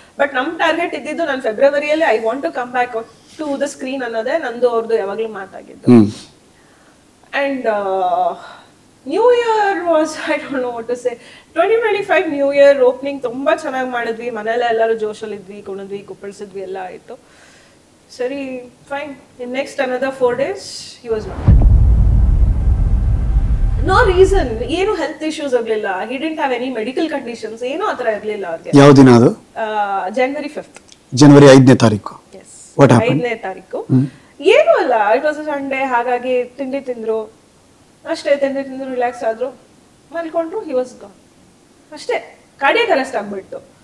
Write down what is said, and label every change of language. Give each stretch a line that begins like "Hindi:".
Kannada: But ನಮ್ಮ target ಇದ್ದಿದ್ದು ನಾನು ಫೆಬ್ರವರಿಯಲ್ಲಿ
English: I want to come back to the screen
Kannada: ಅನ್ನೋದೇ ನಂದು ಅವ್ರದ್ದು ಯಾವಾಗಲೂ ಮಾತಾಗಿದ್ದು.
English: and new year was, I don't know what to say, 2025 new year opening
Kannada: ತುಂಬ ಚೆನ್ನಾಗಿ ಮಾಡಿದ್ವಿ. ಮನೆಯಲ್ಲ ಎಲ್ಲರೂ ಜೋಶಲ್ಲಿದ್ವಿ, ಕುಣಿದ್ವಿ, ಕುಪ್ಪಳಿಸಿದ್ವಿ, ಎಲ್ಲ ಆಯಿತು. ಸರಿ, fine.
English: In next another 4 days he was not.
Kannada: No reason, ಏನು ಹೆಲ್ತ್ ಇಶ್ಯೂಸ್ ಆಗಲಿಲ್ಲ.
English: he didn't have any medical conditions,
Kannada: ಏನೂ ಆ ಥರ ಇರಲಿಲ್ಲ ಅವ್ರಿಗೆ. ಯಾವ ದಿನ ಅದು?
English: January 5th.
Kannada: ಜನವರಿ 5ನೇ ತಾರೀಕು.
English: Yes, What happened?
Kannada: 5ನೇ ತಾರೀಕು. ಏನೂ ಅಲ್ಲ,
English: It was a Sunday.
Kannada: ಹಾಗಾಗಿ ತಿಂಡಿ ತಿಂದ್ರು ಅಷ್ಟೇ. ತಿಂದ್ರು, ರಿಲ್ಯಾಕ್ಸ್ ಆದ್ರು, ಮಲ್ಕೊಂಡ್ರು.
English: he was gone
Kannada: ಅಷ್ಟೇ. ಕಾರ್ಡಿಯಾಕ್ ಅರೆಸ್ಟ್ ಆಗ್ಬಿಟ್ಟು.